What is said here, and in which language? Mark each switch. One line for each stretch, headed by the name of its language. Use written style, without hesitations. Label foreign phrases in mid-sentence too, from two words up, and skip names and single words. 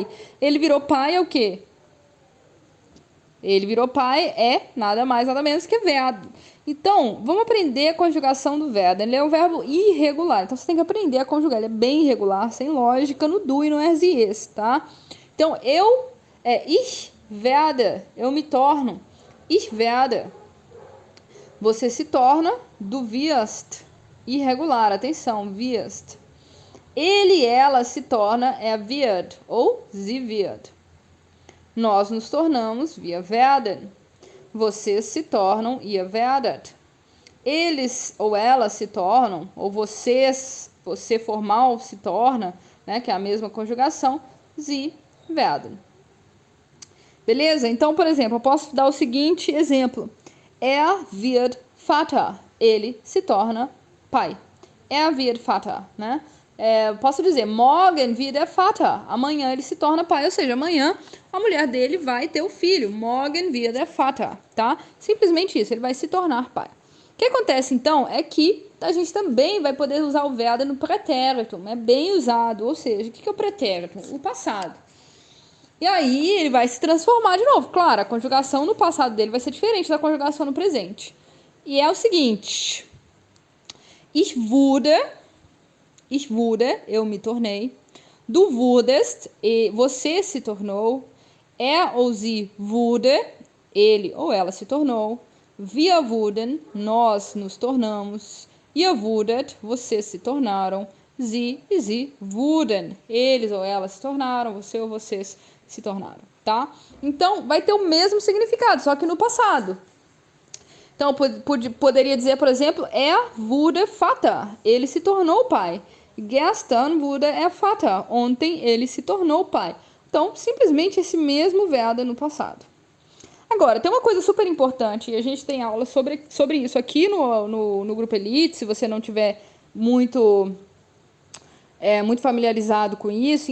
Portuguese: Ele virou pai é o quê? Ele virou pai é nada mais, nada menos que werden. Então, vamos aprender a conjugação do werden. Ele é um verbo irregular, então você tem que aprender a conjugar. Ele é bem irregular, sem lógica, no do e no es e es, tá? Então,
German: ich werde,
Portuguese: eu me torno.
German: Ich werde,
Portuguese: você se torna,
German: do wirst,
Portuguese: irregular, atenção, wirst. Ele, ela se torna,
German: wird, ou sie wird.
Portuguese: Nós nos tornamos,
German: wir werden.
Portuguese: Vocês se tornam,
German: ihr werdet.
Portuguese: Eles ou elas se tornam, ou você formal se torna, né, que é a mesma conjugação,
German: sie werden.
Portuguese: Beleza? Então, por exemplo, eu posso dar o seguinte exemplo.
German: Er wird Vater.
Portuguese: Ele se torna pai.
German: Er wird Vater,
Portuguese: né? Posso dizer,
German: morgen wird er Vater.
Portuguese: Amanhã ele se torna pai, ou seja, amanhã a mulher dele vai ter o filho.
German: Morgen wird er Vater,
Portuguese: tá? Simplesmente isso, ele vai se tornar pai. O que acontece, então, é que a gente também vai poder usar o werden no pretérito. É bem usado, ou seja, o que é o pretérito? O passado. E aí ele vai se transformar de novo. Claro, a conjugação no passado dele vai ser diferente da conjugação no presente. E é o seguinte:
German: ich wurde,
Portuguese: eu me tornei.
German: Du wurdest,
Portuguese: você se tornou.
German: Ou sie wurde,
Portuguese: ele ou ela se tornou.
German: Wir wurden,
Portuguese: nós nos tornamos.
German: Ihr wurdet,
Portuguese: vocês se tornaram.
German: Sie e sie wurden,
Portuguese: eles ou elas se tornaram. Você ou vocês se tornaram, tá? Então, vai ter o mesmo significado, só que no passado. Então, poderia dizer, por exemplo,
German: wurde Vater.
Portuguese: Ele se tornou pai.
German: Gestern wurde Vater.
Portuguese: Ontem ele se tornou pai. Então, simplesmente esse mesmo werden no passado. Agora, tem uma coisa super importante, e a gente tem aula sobre isso aqui no Grupo Elite, se você não tiver muito familiarizado com isso.